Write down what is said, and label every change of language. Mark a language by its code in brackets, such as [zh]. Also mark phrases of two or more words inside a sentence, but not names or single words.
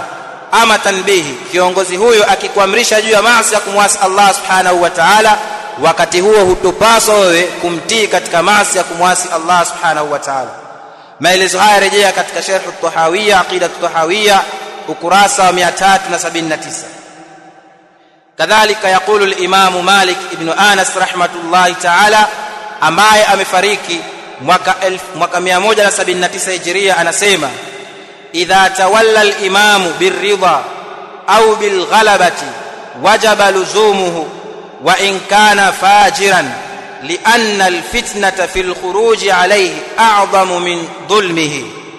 [sw] Ama tanbihi, kiongozi huyo akikuamrisha juu ya maasi ya kumwasi Allah [ar] سبحانه وتعالى, [sw] wakati huo hutopaswa wewe kumtii katika maasi ya kumwasi Allah [ar] سبحانه وتعالى. [sw] Maelezo haya rejea katika Sharh at-Tahawiyya, Aqida at-Tahawiyya ukurasa wa 379. [ar] كذلك يقول الإمام مالك بن أنس رحمه الله تعالى [sw] ambaye amefariki mwaka 179 Hijria anasema [ar] إذا تولى الإمام بالرضا أو بالغلبة وجب لزومه وإن كان فاجرا لأن الفتنة في الخروج عليه أعظم من ظلمه.